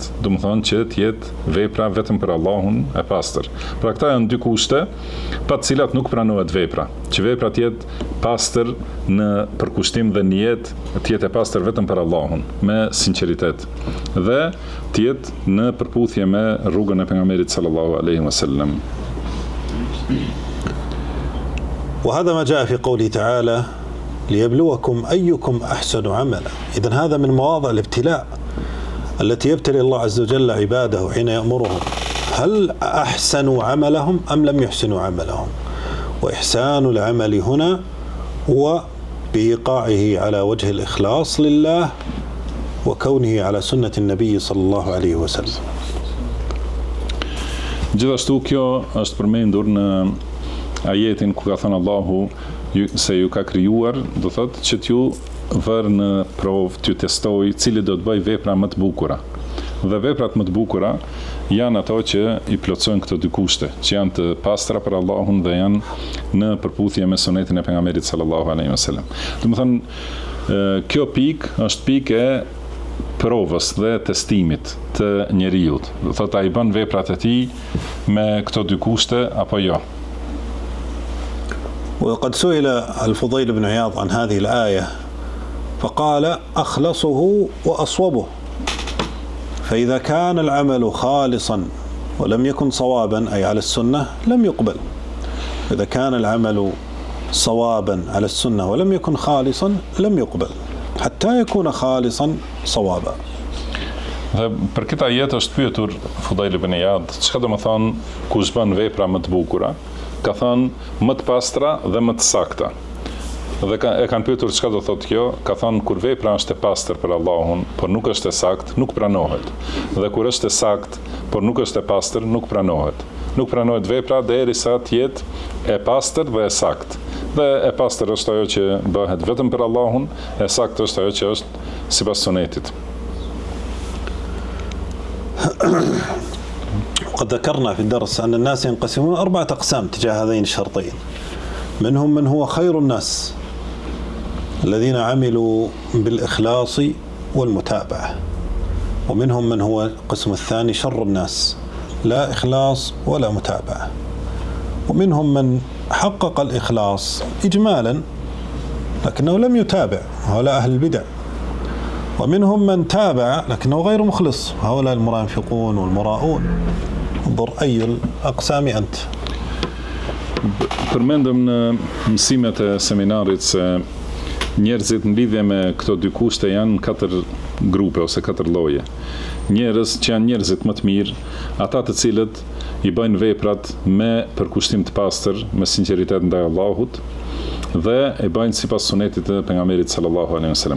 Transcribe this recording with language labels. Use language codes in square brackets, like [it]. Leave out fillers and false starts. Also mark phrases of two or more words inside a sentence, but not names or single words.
[sq] Do të thonë që të jetë vepra vetëm për Allahun e pastër. Pra këta janë dy kushte pa të cilat nuk pranohet vepra. Që vepra të jetë pastër në përkushtim dhe nijet, të jetë e pastër vetëm për Allahun, me sinqeritet. Dhe të jetë në përputhje me rrugën e pejgamberit [ar] صلى الله عليه وسلم. وهذا ما جاء في قوله تعالى ليبلوكم أيكم أحسن عملا. إذن هذا من مواضع الابتلاء التي يبتلي الله عز وجل عباده حين يأمرهم هل أحسنوا عملهم أم لم يحسنوا عملهم. وإحسان العمل هنا هو بإيقاعه على وجه الإخلاص لله وكونه على سنة النبي صلى الله عليه وسلم. [sq] Gjithashtu kjo është përmendur në ajetin ku ka thënë Allahu se ju ka krijuar, do thotë që t'ju vër në provë, t'ju testoj cili do të bëj vepra më të bukura. Dhe veprat më të bukura janë ato që i plotësojnë këto dy kushte, që janë të pastra për Allahun dhe janë në përputhje me sunetin e pejgamberit [ar] صلى الله عليه وسلم. [sq] Do të thonë kjo pikë është pikë e provës dhe testimit të njeriut. Do thotë ai bën veprat e tij me këto dy kushte apo jo. [ar] وقد سئل الفضيل بن عياض عن هذه الآية فقال أخلصه وأصوبه. فإذا كان العمل خالصا ولم يكن صوابا أي على السنة لم يقبل. إذا كان العمل صوابا على السنة ولم يكن خالصا لم يقبل حتى يكون خالصا صوابا. [sq] Dhe për këtë ajet është pyetur Fudail ibn Iyad, çka do të thonë kush bën vepra më të bukura? Ka thënë më të pastra dhe më të sakta. Dhe e kanë pyetur çka do thotë kjo? Ka thënë kur vepra është e pastër për Allahun, por nuk është e saktë, nuk pranohet. Dhe kur është e saktë, por nuk është e pastër, nuk pranohet. Nuk pranohet vepra derisa të jetë e pastër dhe e saktë. Dhe e pastër është ajo që bëhet vetëm për Allahun, e saktë është ajo që është sipas sunetit. [ar] وقد ذكرنا في الدرس أن الناس ينقسمون 4 أقسام تجاه هذين الشرطين. منهم من هو خير الناس الذين عملوا بالإخلاص والمتابعة، ومنهم من هو القسم الثاني شر الناس لا إخلاص ولا متابعة، ومنهم من حقق الإخلاص إجمالا لكنه لم يتابع، هؤلاء أهل البدع، ومنهم من تابع لكنه غير مخلص، هؤلاء المنافقون والمراؤون. انظر أي الأقسام أنت. [sq] Përmendëm në mësimet e seminarit se njerëzit në lidhje me këto dy kushte janë 4 grupe ose 4 lloje. Njerëz që janë njerëzit më të mirë, ata të cilët i bëjnë veprat me përkushtim të pastër, me sinqeritet ndaj Allahut dhe e bëjnë sipas sunetit të pejgamberit [ar] صلى الله عليه وسلم.